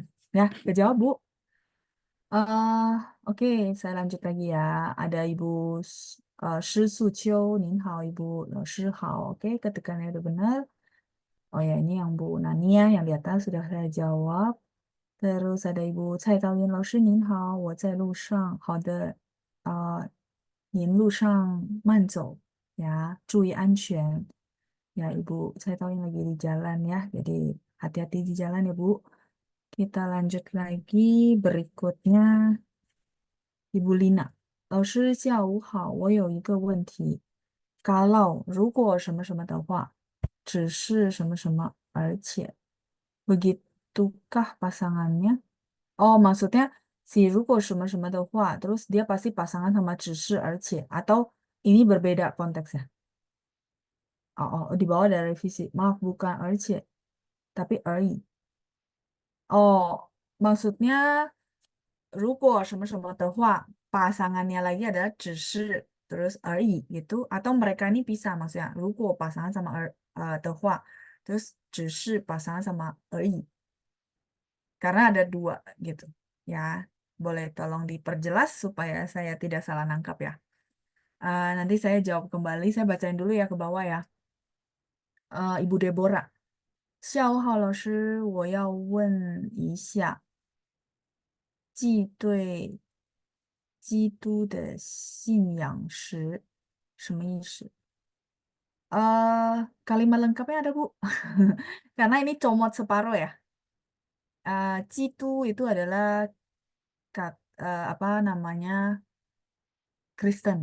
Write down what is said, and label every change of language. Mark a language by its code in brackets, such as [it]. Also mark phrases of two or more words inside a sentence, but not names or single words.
[id] Ya, kejawab Bu. Oke, saya lanjut lagi ya. Ada Ibu Shi Suqiu, [zh] 您好 [id] Ibu, Shi hao. Oke, ketikannya udah benar. Oh ya, ini yang Bu Nania yang di atas sudah saya jawab. Terus ada Ibu [zh] Cai Taoyin, 老师您好，我在路上。好的，您路上慢走ya, 注意安全. [id] Ya, Ibu Cai Taoyin lagi di jalan ya, jadi hati-hati di jalan ya Bu. Kita lanjut lagi berikutnya. Ibu Lina, [zh] 老师下午好，我有一个问题。Kalau 如果什么什么的话，只是什么什么，而且 [id] begitukah pasangannya? Oh, maksudnya si [zh] 如果什么什么的话， [id] terus dia pasti pasangan sama [zh] 只是而且， [id] atau ini berbeda konteksnya. Oh, di bawah ada revisi. Maaf, bukan 而且，tapi 而已. Oh, maksudnya [zh] 如果什么什么的话， [id] pasangannya lagi adalah 只是 terus 而已 gitu, atau mereka ini pisah maksudnya. 如果 pasangan sama 的话, terus 只是 pasangan sama 而已. Karena ada dua gitu. Ya, boleh tolong diperjelas supaya saya tidak salah nangkap ya. Nanti saya jawab kembali, saya bacain dulu ya ke bawah ya. Ibu Deborah. [zh] 下午好，老师，我要问一下，既对基督的信仰时什么意思？ [id] Kalimat lengkapnya ada, Bu. Karena ini comot separuh ya. Citu itu adalah apa namanya Kristen.